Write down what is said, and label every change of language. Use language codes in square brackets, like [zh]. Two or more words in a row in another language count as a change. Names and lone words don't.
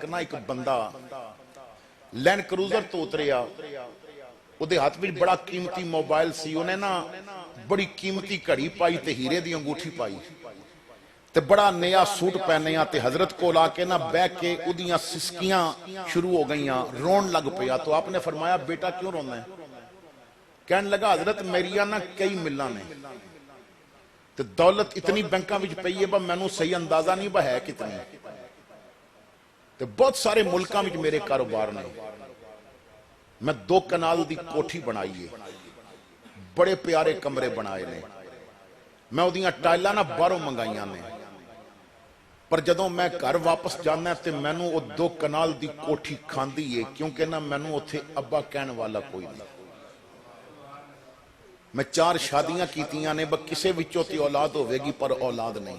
[pa] نہ ایک بندہ لینڈ کروزر تو اتریا وہ دے ہاتھ میں بڑا قیمتی موبائل سی انہیں نا بڑی قیمتی گھڑی پائی تے ہیرے دی انگوٹھی پائی تے بڑا نیا سوٹ پہنیا تے حضرت کو لا کے نہ بیٹھ کے ادیاں سسکیاں شروع ہو گئیاں رون لگ پیا تو آپ نے فرمایا بیٹا کیوں رونا ہے کہنے لگا حضرت میریاں نہ کئی ملہ نے تے دولت اتنی بینکاں وچ پئی ہے با مینوں صحیح اندازہ نہیں با ہے کتنی تے بہت سارے ملکاں وچ میرے کاروبار نے میں 2 کنال دی کوٹھی بنائی ہے بڑے پیارے کمرے بنائے نے ਮੈਂ ਉਹਦੀਆਂ ਟਾਈਲਾਂ ਨਾ ਬਾਹਰੋਂ ਮੰਗਾਈਆਂ ਨੇ, ਪਰ ਜਦੋਂ ਮੈਂ ਘਰ ਵਾਪਸ ਜਾਣਾ ਤੇ ਮੈਨੂੰ ਉਹ 2 ਕਨਾਲ ਦੀ ਕੋਠੀ ਖਾਂਦੀ ਏ, ਕਿਉਂਕਿ ਨਾ ਮੈਨੂੰ ਉੱਥੇ ਅੱਬਾ ਕਹਿਣ ਵਾਲਾ ਕੋਈ ਨਹੀਂ। ਮੈਂ 4 ਸ਼ਾਦੀਆਂ ਕੀਤੀਆਂ ਨੇ, ਬਸ ਕਿਸੇ ਵਿੱਚੋਂ ਤੇ ਔਲਾਦ ਹੋਵੇਗੀ ਪਰ ਔਲਾਦ ਨਹੀਂ।